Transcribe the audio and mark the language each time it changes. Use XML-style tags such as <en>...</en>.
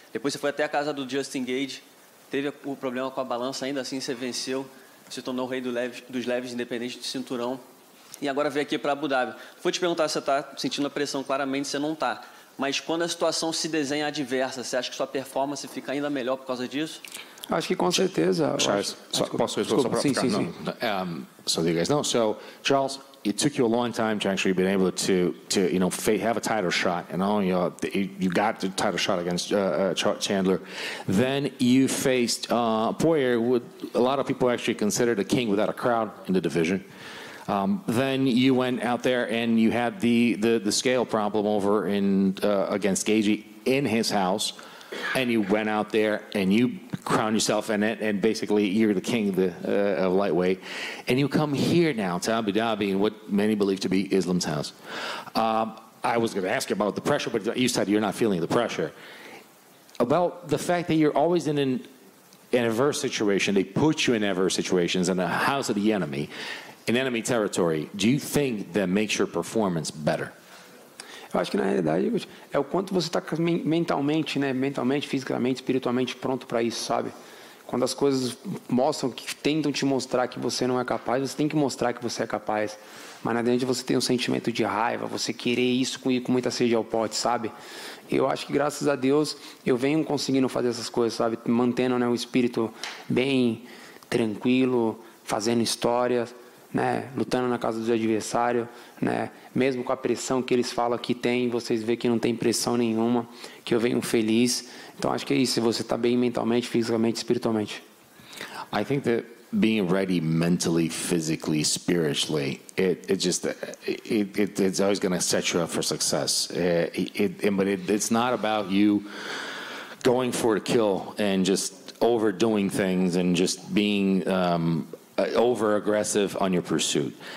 <pt>Depois você foi até a casa do Justin Gage, teve o problema com a balança, ainda assim você venceu. se tornou o rei dos leves, independente de cinturão. E agora veio aqui para Abu Dhabi. Vou te perguntar se você está sentindo a pressão, claramente você não está. Mas quando a situação se desenha adversa, você acha que sua performance fica ainda melhor por causa disso? Acho que com certeza. Charles, posso sim.</pt> <en>So you guys know. So Charles, it took you a long time to actually be able to have a title shot, and you got the title shot against Chandler. Then you faced Poirier, who a lot of people actually consider the king without a crowd in the division. Then you went out there and you had the scale problem over against Gaethje in his house, and you went out there and you crowned yourself in it, and basically you're the king of lightweight. And you come here now to Abu Dhabi in what many believe to be Islam's house. I was going to ask you about the pressure, but you said you're not feeling the pressure. About the fact that you're always in an adverse situation, they put you in adverse situations in the house of the enemy, in enemy territory. Do you think that makes your performance better?</en> <pt>Eu acho que na realidade é o quanto você está mentalmente, né? Mentalmente, fisicamente, espiritualmente pronto para isso, sabe? Quando as coisas mostram, que tentam te mostrar que você não é capaz, você tem que mostrar que você é capaz. Mas na verdade você tem um sentimento de raiva, você querer isso com muita sede ao pote, sabe? Eu acho que graças a Deus eu venho conseguindo fazer essas coisas, sabe? Mantendo, né, o espírito bem tranquilo, fazendo histórias, né, lutando na casa do adversário, né, mesmo com a pressão que eles falam que tem, vocês veem que não tem pressão nenhuma, que eu venho feliz. Então acho que é isso, se você está bem mentalmente, fisicamente, espiritualmente.</pt> <en>I think that being ready mentally, physically, spiritually, it's always going to set you up for success. But it's not about you going for the kill and just overdoing things and just being over aggressive on your pursuit.</en>